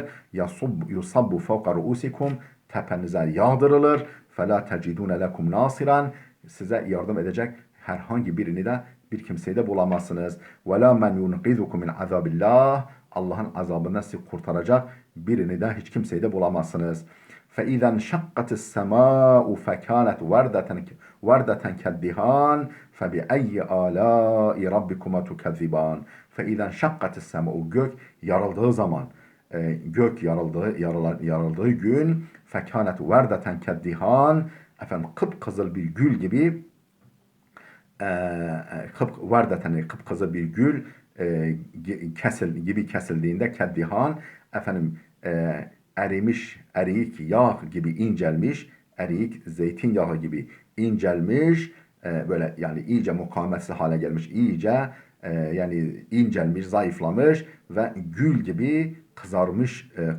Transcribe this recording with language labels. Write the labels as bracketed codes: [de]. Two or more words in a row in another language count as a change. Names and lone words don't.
[ar] يصب فوق رؤوسكم, [tr] tepenize yağdırılır. [ar] فلا تجدون لكم نصيرا, [tr] size yardım edecek herhangi birini de, bir kimseyi de bulamazsınız. [ar] ولا من ينقذكم من عذاب الله, [tr] Allah'ın azabından sizi kurtaracak birini de, hiç kimseyi de bulamazsınız. [ar] فَاِذَا انْشَقَّتِ السَّمَاءُ فَكَانَتْ وَرْدَةً كَالدِّهَانِ فَبِأَيِّ آلَاءِ رَبِّكُمَا تُكَذِّبَانِ. فَاِذَا انْشَقَّتِ السَّمَاءُ, [tr] gök yarıldığı zaman, gök yarıldığı gün, [ar] فَكَانَتْ وَرْدَةً كَالدِّهَانِ, [tr] kıpkızıl bir gül gibi, kıpkızıl bir gül kesildiğinde, keddihan, erimiş, eriyik yağ gibi incelmiş, eriyik zeytinyağı gibi incelmiş, böyle yani iyice mukavemetsiz hale gelmiş, iyice yani incelmiş, zayıflamış ve gül gibi kızarmış,